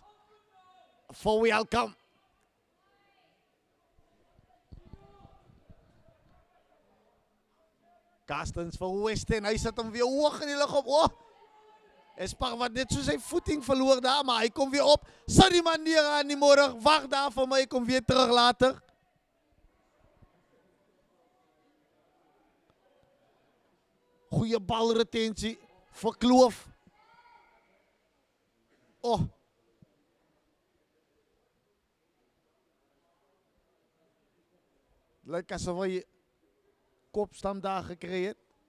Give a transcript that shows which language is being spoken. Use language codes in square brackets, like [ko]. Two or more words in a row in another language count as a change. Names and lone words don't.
[en] For welcome. [af] Carstens vir West en hy sit hom weer hoog in die lug op. Oh! Espag wat net so sy voeting verloor daar, maar hy kom weer op. Sit die man neer aan die môre. Wag daar vir my, kom weer terug later. Goeie balretensie vir Kloof. Oh. Lyk asof hy kopstam daar gekry het.